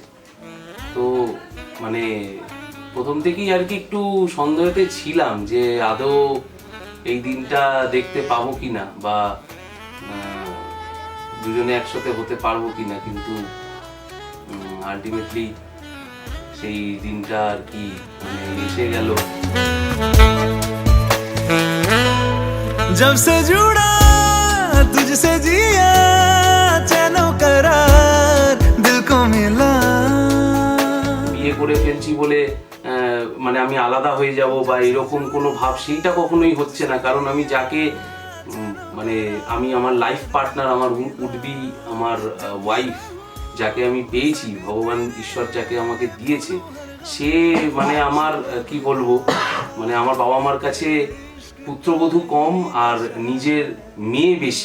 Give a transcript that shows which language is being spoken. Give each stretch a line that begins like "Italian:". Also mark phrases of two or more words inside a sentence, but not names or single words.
Bangla: তো মানে প্রথম থেকেই আর কি একটু সন্দেহতে ছিলাম যে আদৌ এই দিনটা দেখতে পাবো কিনা, বা দুজনে একসাথে হতে পারবো কিনা, কিন্তু আলটিমেটলি সেই দিনটা আর কি মানে এসে গেল।
Hindi: जब से जुड़ा तुझसे जिया, चैनो करार दिल को मिला।
Bangla: বিয়ে করে ফেলছি বলে মানে আমি আলাদা হয়ে যাব বা এরকম কোনো ভাব সেইটা কখনোই হচ্ছে না। কারণ আমি যাকে মানে আমি আমার লাইফ পার্টনার, আমার উডবি আমার ওয়াইফ যাকে আমি পেয়েছি, ভগবান ঈশ্বর যাকে আমাকে দিয়েছে, সে মানে আমার কি বলবো, মানে আমার বাবা মার কাছে পুত্রবধূ কম আর নিজের মেয়ে বেশি।